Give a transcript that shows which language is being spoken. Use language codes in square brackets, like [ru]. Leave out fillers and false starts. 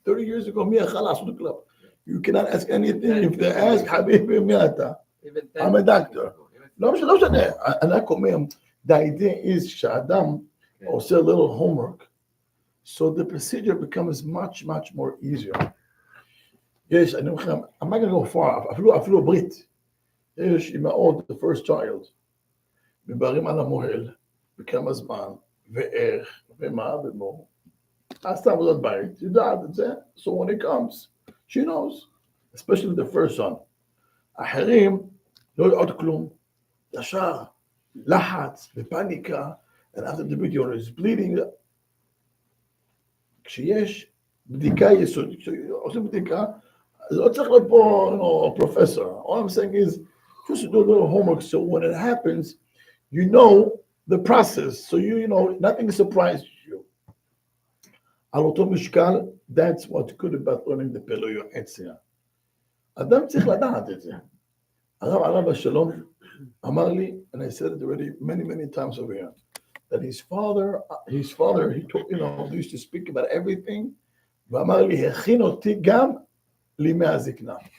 [en] 30 years ago, you cannot ask anything. If they ask, Habibi, I'm a doctor. [he] לא משנה, אני רק אומר, [en] the idea is שהאדם עושה a little homework, so the procedure becomes much more easier. [he] יש, אני אומר לכם, [en] I'm not going to go far, [he] אפילו ברית, יש אימהות, [en] the first child, [he] מדברים על המוהל, בכמה זמן, ואיך, ומה, ומו. עשתה עבודת בית, יודעת את זה, [en] so when it comes, she knows, especially the first son. [he] אחרים לא יודעות כלום, ישר, לחץ ופניקה, [en] and after the baby is bleeding. [he] כשיש בדיקה יסודית, כשעושים בדיקה, אז לא צריך להיות פה, professor. [en] All I'm saying is, just do a little homework, so when it happens, you know the process, so you know, nothing surprises you. [he] על אותו משקל, [en] that's what's good about learning the Pele Yoetz. [he] אדם צריך לדעת את זה. הרב עליו השלום אמר לי, [en] and I said it already many times over here, that his father, he told, they used to speak about everything, [he] ואמר לי, הכין אותי גם לימי הזקנה.